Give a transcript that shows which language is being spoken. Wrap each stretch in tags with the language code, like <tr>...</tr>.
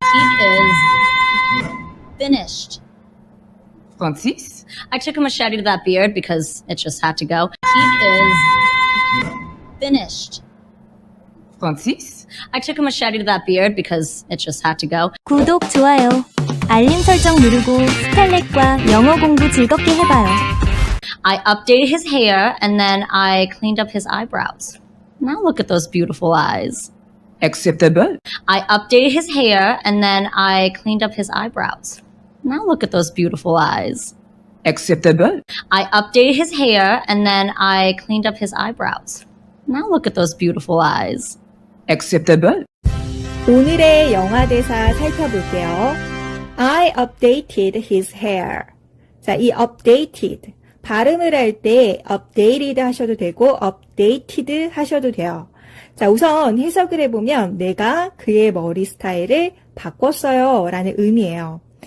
<en>He is finished. Francis? I took a machete to that beard because it just had to go. He is finished. Francis? I took a machete to that beard because it just had to go.</en> <ko>구독, 좋아요, 알림 설정 누르고 스칼렛과 영어 공부 즐겁게 해봐요.</ko> <en>I updated his hair and then I cleaned up his eyebrows. Now look at those beautiful eyes. Acceptable. I updated his hair and then I cleaned up his eyebrows. Now look at those beautiful eyes. Acceptable. I updated his hair and then I cleaned up his eyebrows. Now look at those beautiful eyes. Acceptable.</en> <ko>오늘의 영화 대사 살펴볼게요.</ko> <en>I updated his hair.</en> <ko>자, 이</ko> <en>updated.</en> <ko>발음을 할 때 updated 하셔도 되고 updated 하셔도 돼요. 자, 우선 해석을 해보면 내가 그의 머리 스타일을 바꿨어요 라는 의미예요.</ko>